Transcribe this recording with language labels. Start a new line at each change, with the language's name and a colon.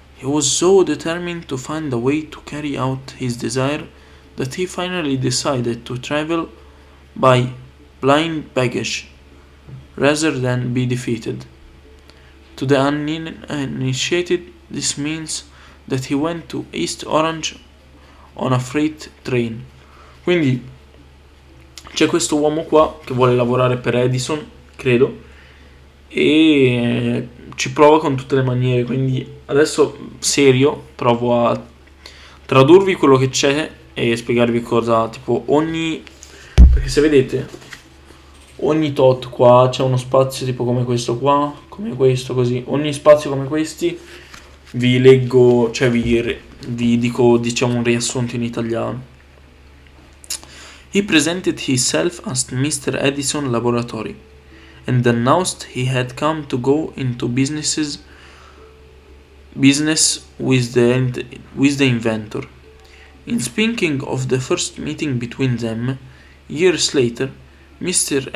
English: He was so determined to find a way to carry out his desire that he finally decided to travel by blind baggage rather than be defeated. To the uninitiated, this means that he went to East Orange on a freight train.
Italian: Quindi c'è questo uomo qua che vuole lavorare per Edison, credo, e ci prova con tutte le maniere. Quindi adesso, serio, provo a tradurvi quello che c'è e spiegarvi cosa, tipo ogni, perché se vedete ogni tot qua c'è uno spazio tipo come questo qua, come questo, così. Ogni spazio come questi vi leggo, cioè vi dico, diciamo, un riassunto in italiano.
English: He presented himself as Mr. Edison Laboratory and announced he had come to go into business with the inventor. In speaking of the first meeting between them, years later, Mr.